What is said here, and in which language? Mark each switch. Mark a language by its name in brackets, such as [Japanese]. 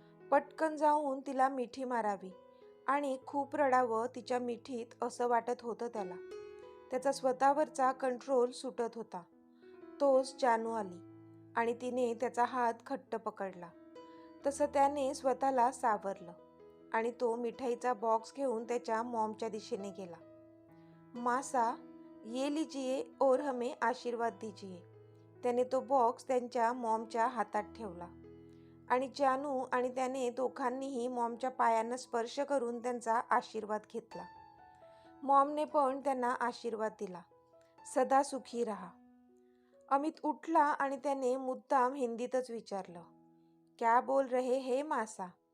[Marathi] पटकन जाऊन तिला मिठी मारावी आणि खूप रडावं तिच्या मिठीत असं वाटत होतं त्याला. त्याचा स्वतःवरचा कंट्रोल सुटत होता. तोच जानू आली आणि तिने त्याचा हात घट्ट पकडला. तसं त्याने स्वतःला सावरलं आणि तो मिठाईचा बॉक्स घेऊन त्याच्या मॉमच्या दिशेने गेला. [Hindi] मासा, ये लीजिए और हमें आशीर्वाद दीजिए. [Marathi] त्याने तो बॉक्स त्यांच्या मॉमच्या हातात ठेवला आणि जानू आणि त्याने दोघांनीही मॉमच्या पायांना स्पर्श करून त्यांचा आशीर्वाद घेतला. मॉमने पण त्यांना आशीर्वाद दिला, सदा सुखी रहा. अमित उठला आणि त्याने मुद्दाम हिंदीतच विचारलं, [Hindi] क्या बोल रहे हे मासा.